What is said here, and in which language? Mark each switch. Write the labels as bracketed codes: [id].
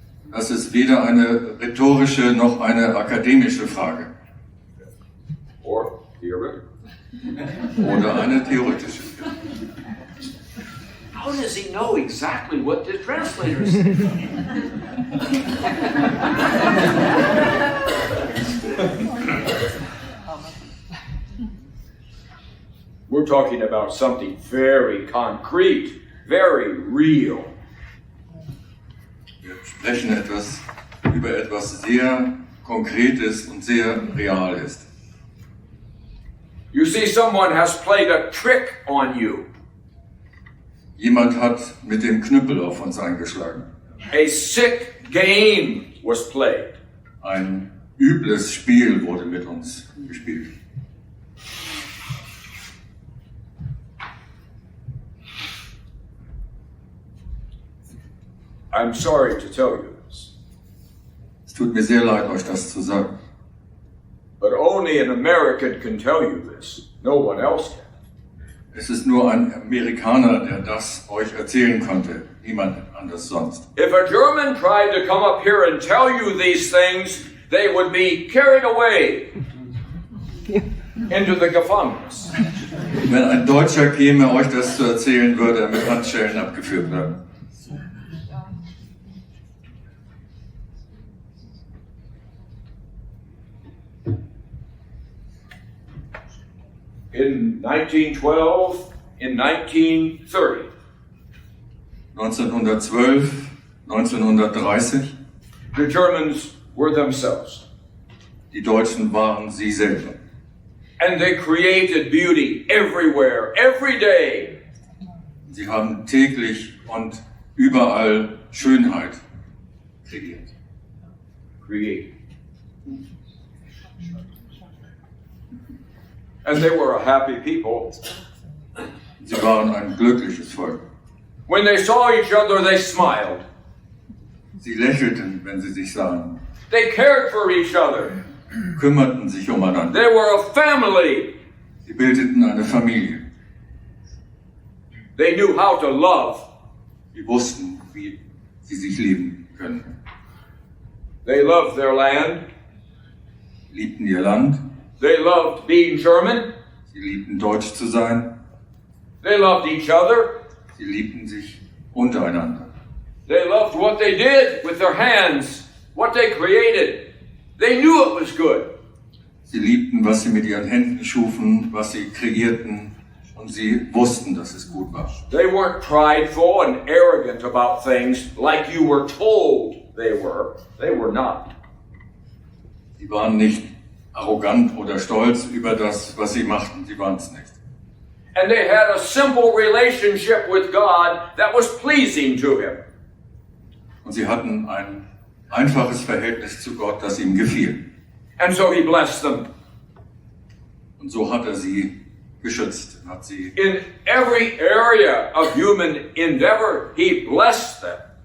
[de] Das ist weder eine rhetorische noch eine akademische Frage [en] Or theoretical. [de] oder eine theoretische. [en] How does he know exactly what the translator said? We're talking about something very concrete, very real. [de] Wir sprechen über etwas sehr Konkretes und sehr Reales. [en] You see, someone has played a trick on you. [de] Jemand hat mit dem Knüppel auf uns eingeschlagen. [en] A sick game was played. [de] Ein übles Spiel wurde mit uns gespielt. [en] I'm sorry to tell you this, [de] Es tut mir sehr leid, euch das zu sagen. [en] but only an American can tell you this. No one else can. [de] Es ist nur ein Amerikaner, der das euch erzählen konnte. Niemand anders sonst. [en] If a German tried to come up here and tell you these things, they would be carried away into the [de] Gefängnis. Wenn ein Deutscher käme, euch das zu erzählen, würde er mit Handschellen abgeführt werden. [en] In 1912, in 1930, [de] 1912, 1930, [en] the Germans were themselves. [de] die Deutschen waren sie selber. [en] And they created beauty everywhere, every day. [de] Sie haben täglich und überall Schönheit kreiert. [en] Created. And they were a happy people. [de] Sie waren ein glückliches Volk. [en] When they saw each other, they smiled. [de] Sie lächelten, wenn sie sich sahen, [en] They cared for each other. [de] kümmerten sich umeinander. [en] They were a family. [de] Sie bildeten eine Familie. [en] They knew how to love. [de] Sie wussten, wie sie sich lieben können. [en] They loved their land. [de] Liebten ihr Land, [en] They loved being German. [de] sie liebten Deutsch zu sein, [en] They loved each other. [de] sie liebten sich untereinander. [en] They loved what they did with their hands, what they created. They knew it was good. [de] Sie liebten, was sie mit ihren Händen schufen, was sie kreierten, und sie wussten, dass es gut war. [en] They weren't prideful and arrogant about things like you were told they were. They were not. [de] Sie waren nicht arrogant oder stolz über das, was sie machten. Sie waren es nicht. [en] And they had a simple relationship with God that was pleasing to Him. [de] Und sie hatten ein einfaches Verhältnis zu Gott, das ihm gefiel. [en] And so He blessed them. [de] Und so hat er sie geschützt, hat sie [en] In every area of human endeavor, He blessed them.